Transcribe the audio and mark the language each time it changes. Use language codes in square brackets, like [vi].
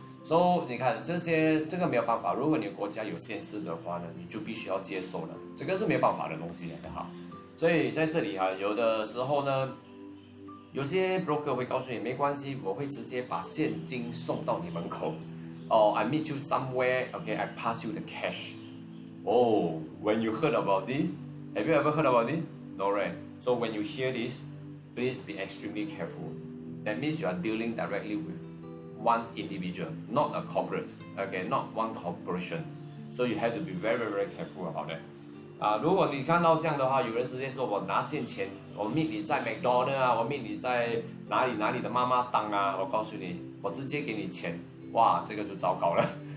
[zh] So 你看这个没有办法，如果你国家有限制的话呢，你就必须要接受了，这个是没有办法的东西来的哈。所以在这里哈，有的时候呢，有些 broker 会告诉你没关系，我会直接把现金送到你门口。 [en] Or I meet you somewhere, okay, I pass you the cash. Oh, when you heard about this, have you ever heard about this? No, right? So when you hear this, please be extremely careful. That means you are dealing directly with one individual, not a corporate, okay, not one corporation. So you have to be very, very, very careful about that. [zh] 如果你看到这样的话，有人直接说我拿现钱，我 meet 你在 McDonald 啊，我 meet 你在哪里的妈妈档啊，我告诉你，我直接给你钱，哇，这个就糟糕了。